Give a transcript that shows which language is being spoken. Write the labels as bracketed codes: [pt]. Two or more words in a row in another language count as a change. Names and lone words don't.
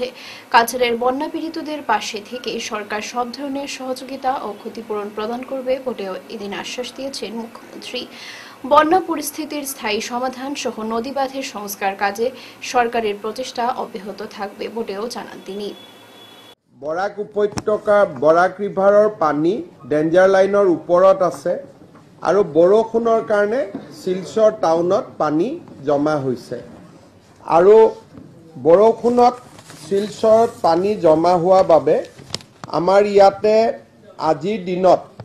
[bn] কাছাড়ের বন্যা পীড়িতদের পাশে থেকে সরকার সব ধরনের সহযোগিতা ও ক্ষতিপূরণ প্রদান করবে বলেও এদিন আশ্বাস দিয়েছেন মুখ্যমন্ত্রী। বন্যা পরিস্থিতির স্থায়ী সমাধান সহ নদী বাঁধের সংস্কার কাজে সরকারের প্রচেষ্টা অব্যাহত থাকবে বলেও জানান তিনি। [as] বৰাক উপত্যকা বৰাক ৰিভাৰৰ পানী ডেঞ্জাৰ লাইনৰ ওপৰত আছে আৰু বৰষুণৰ কাৰণে শিলচৰ টাউনত পানী জমা হৈছে আৰু বৰষুণত শিলচৰত পানী জমা হোৱা বাবে আমাৰ ইয়াতে আজিৰ দিনত